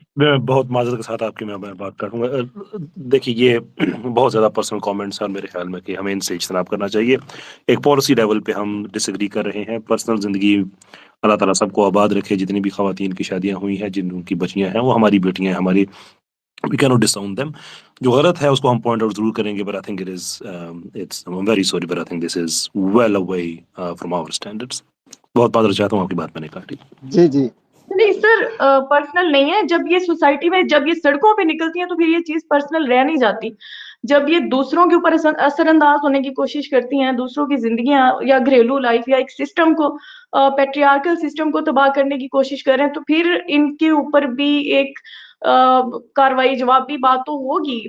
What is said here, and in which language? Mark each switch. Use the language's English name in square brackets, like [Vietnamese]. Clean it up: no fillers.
[Urdu] میں بہت معذرت کے ساتھ آپ کی میں بات کروں گا. دیکھیے یہ بہت زیادہ پرسنل کامنٹس ہیں, اور میرے خیال میں کہ ہمیں ان سے اجتناب کرنا چاہیے. ایک پالیسی لیول پہ ہم ڈس ایگری کر رہے ہیں. پرسنل زندگی اللہ تعالیٰ سب کو آباد رکھے. جتنی بھی خواتین کی شادیاں ہوئی ہیں, جن کی بچیاں ہیں, وہ ہماری بیٹیاں ہیں, ہماری [English] we cannot disown them. [Urdu] جو غلط ہے اس کو ہم پوائنٹ آؤٹ ضرور کریں گے, [English] but I think it is I'm very sorry, but I think this is well away from our standards. [Urdu] بہت معذرت چاہتا ہوں, آپ کی بات میں نے کاٹی. جی جی نہیں سر, پرسنل نہیں ہے. جب یہ سوسائٹی میں, جب یہ سڑکوں پہ نکلتی ہیں تو پھر یہ چیز پرسنل رہ نہیں جاتی. جب یہ دوسروں کے اوپر اثر انداز ہونے کی کوشش کرتی ہیں, دوسروں کی زندگیاں یا گھریلو لائف یا ایک سسٹم کو, پیٹریارکل سسٹم کو تباہ کرنے کی کوشش کریں, تو پھر ان کے اوپر بھی ایک کاروائی جوابی بات تو ہوگی.